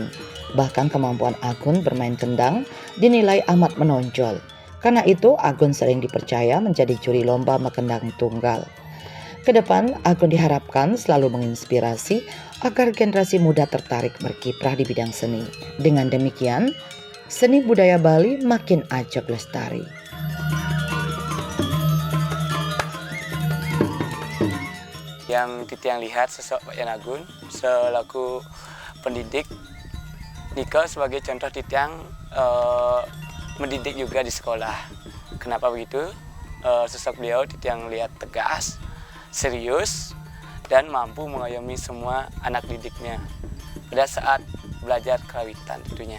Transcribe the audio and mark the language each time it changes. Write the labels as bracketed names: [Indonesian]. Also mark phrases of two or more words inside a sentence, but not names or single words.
[Indonesian] Bahkan kemampuan Agun bermain kendang dinilai amat menonjol. Karena itu, Agun sering dipercaya menjadi juri lomba mekendang tunggal. Kedepan, Agun diharapkan selalu menginspirasi agar generasi muda tertarik berkiprah di bidang seni. Dengan demikian, seni budaya Bali makin ajak lestari. Yang Titiang lihat sosok Pak Yan Agun selaku pendidik, Niko sebagai contoh Titiang mendidik juga di sekolah. Kenapa begitu? Sosok beliau Titiang lihat tegas, serius, dan mampu mengayomi semua anak didiknya pada saat belajar kerawitan tentunya.